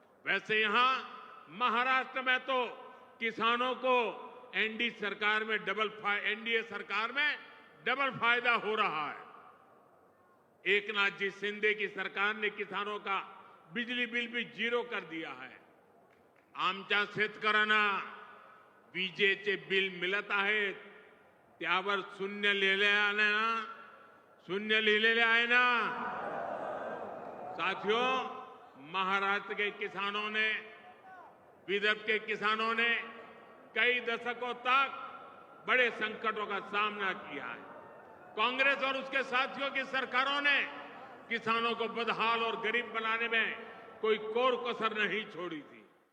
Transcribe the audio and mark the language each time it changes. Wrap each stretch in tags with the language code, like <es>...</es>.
<hi>वैसे यहां महाराष्ट्र में तो किसानों को एनडीए सरकार में डबल फायदा हो रहा है। एकनाथ जी शिंदे की सरकार ने किसानों का बिजली बिल भी 0 कर दिया है।</hi> <mr>आमच्या शेतकऱ्यांना विजेचे बिल मिळत आहेत त्यावर शून्य लिहिलेले आहे ना।</mr> <hi>साथियों, महाराष्ट्र के किसानों ने, विदर्भ के किसानों ने कई दशकों तक बड़े संकटों का सामना किया है। कांग्रेस और उसके साथियों की सरकारों ने किसानों को बदहाल और गरीब बनाने में कोई कोर कसर नहीं छोड़ी थी।</hi>